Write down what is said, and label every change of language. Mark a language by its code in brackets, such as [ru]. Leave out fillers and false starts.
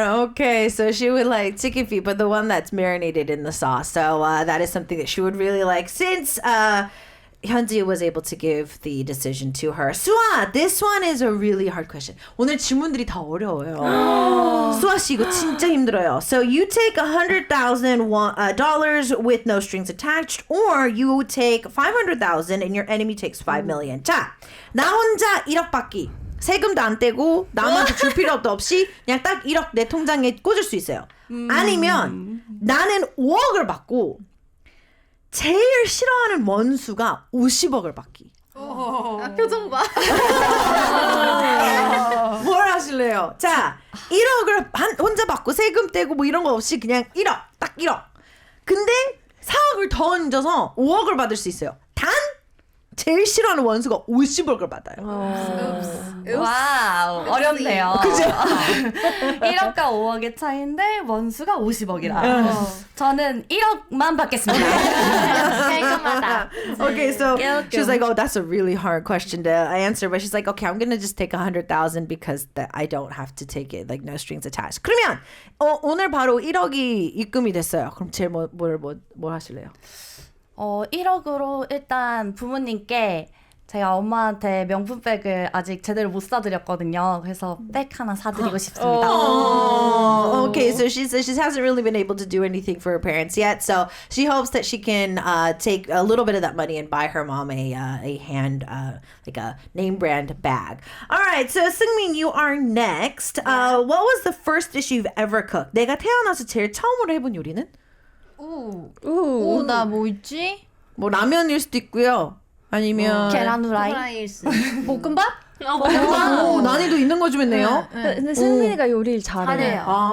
[en] Okay, so she would like chicken feet, but the one that's marinated in the sauce. So that is something that she would really like. Since Hyunji was able to give the decision to her. [ko] 수아, [en] this one is a really hard question. [ko] 오늘 질문들이 다 어려워요. 수아 씨 이거 진짜 힘들어요. [en] So you take $100,000 with no strings attached, or you take $500,000 and your enemy takes $5 million. [ko] 자, 나 혼자 1억 받기. 세금도 안 떼고 남한테 줄 필요도 없이 그냥 딱 1억 내 통장에 꽂을 수 있어요. 아니면 나는 5억을 받고 제일 싫어하는 원수가 50억을 받기. 표정 봐. 뭘 하실래요? 자, 1억을 혼자 받고 세금 떼고 뭐 이런 거 없이 그냥 1억, 딱 1억. 근데 4억을 더 얹어서 5억을 받을 수 있어요. 단 제일 싫어하는 원수가 50억을 받아요. 와우, 어렵네요. 그죠? 1억과 5억의 차이인데 원수가 50억이라. 저는 1억만 받겠습니다. 깔끔하다. [en] Okay, so she was like, "Oh, that's a really hard question to answer," but she's like, "Okay, I'm gonna just take 100,000 because I don't have to take it, like no strings attached." [ko] 그러면 오늘 바로 1억이 입금이 됐어요. 그럼 제일 뭘 하실래요? 1억으로 일단 부모님께 제가 엄마한테 명품백을 아직 제대로 못 사드렸거든요. 그래서 백 하나 사드리고 싶습니다. [en] Okay, so she says she hasn't really been able to do anything for her parents yet, so she hopes that she can take a little bit of that money and buy her mom a hand, like a name brand bag. All right, so Seungmin, you are next. What was the first dish you've ever cooked? [ko] 내가 태어나서 제일 처음으로 해본 요리는? 나 뭐 있지? 뭐 라면일 수도 있고요. 아니면 계란 후라이. 프라이스. 볶음밥? 오, 난이도 있는 거 좀 했네요. 근데 승민이가 요리를 잘해요.